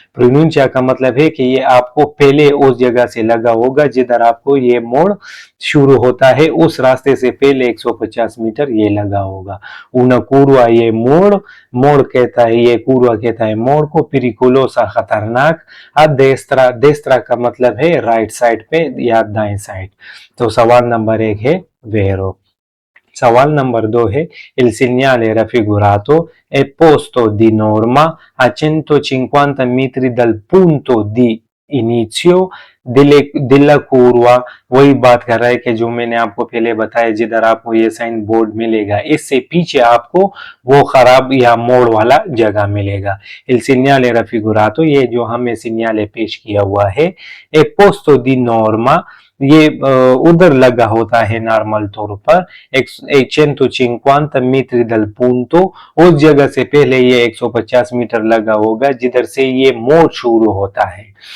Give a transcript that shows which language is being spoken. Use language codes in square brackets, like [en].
[hi] प्रोनुंचा का मतलब है कि ये आपको पहले उस जगह से लगा होगा जिधर आपको ये मोड़ शुरू होता है, उस रास्ते से पहले 150 मीटर ये लगा होगा। una curva, ये मोड़, मोड़ कहता है, ये curva कहता है मोड़ को, पिरिकुलोसा खतरनाक, देस्त्रा, देस्त्रा का मतलब है राइट साइड पे या दाएं साइड। तो सवाल नंबर 1 है वेरो। सवाल नंबर 2 है, [it] il segnale raffigurato è posto di norma a 150 metri dal punto di इनिशियो दिल्ला कुरवा। [hi] वही बात कर रहा है कि जो मैंने आपको पहले बताया, जिधर आपको ये साइन बोर्ड मिलेगा इससे पीछे आपको वो खराब या मोड़ वाला जगह मिलेगा। [it] il segnale raffigurato, [hi] ये जो हमें सिग्नल पेश किया हुआ है, ए पोस्तो दी नॉर्मा, ये उधर लगा होता है नॉर्मल तौर पर 150 मीटर दल punto, उस जगह से पहले ये 150 मीटर लगा होगा जिधर से ये मोड़ शुरू होता है।